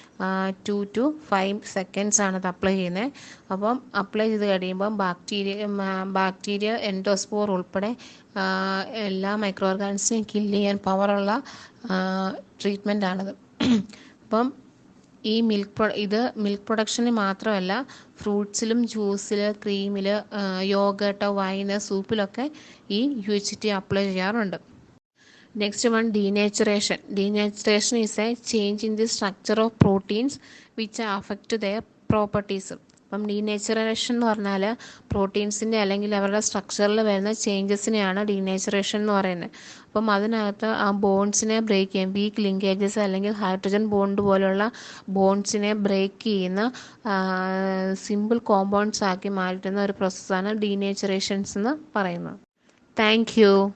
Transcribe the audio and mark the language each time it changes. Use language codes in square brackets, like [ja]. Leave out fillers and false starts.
[en] 2 to 5 seconds [ml] ആണ് അത് apply ചെയ്യുന്നത്. അപ്പം അപ്ലൈ ചെയ്ത് കഴിയുമ്പം ബാക്ടീരിയ എൻഡോസ്പോർ ഉൾപ്പെടെ എല്ലാ മൈക്രോ ഓർഗാനിസിനെയും കില്ല് ചെയ്യാൻ പവറുള്ള ട്രീറ്റ്മെൻ്റ് ആണത്. അപ്പം ഈ മിൽക്ക് പ്രൊഡക്ഷന് മാത്രമല്ല, ഫ്രൂട്ട്സിലും ജ്യൂസിൽ, ക്രീമിൽ, യോഗട്ട്, വൈന്, സൂപ്പിലൊക്കെ ഈ UHT അപ്ലൈ ചെയ്യാറുണ്ട്. [en] Next one, denaturation. Denaturation is a change in the structure of proteins which affect their properties. [ml] അപ്പം ഡീനേച്ചറേഷൻ എന്ന് പറഞ്ഞാൽ പ്രോട്ടീൻസിൻ്റെ അല്ലെങ്കിൽ അവരുടെ സ്ട്രക്ചറിൽ വരുന്ന ചേഞ്ചസിനെയാണ് ഡീനേച്ചറേഷൻ എന്ന് പറയുന്നത്. അപ്പം അതിനകത്ത് ആ ബോൺസിനെ ബ്രേക്ക് ചെയ്യും. വീക്ക് ലിങ്കേജസ് അല്ലെങ്കിൽ ഹൈഡ്രജൻ ബോണ്ട് പോലുള്ള ബോൺസിനെ ബ്രേക്ക് ചെയ്യുന്ന സിമ്പിൾ കോമ്പൗണ്ട്സ് ആക്കി മാറ്റുന്ന ഒരു പ്രോസസ്സാണ് ഡീനേച്ചറേഷൻസ് എന്ന് പറയുന്നത്. Thank you.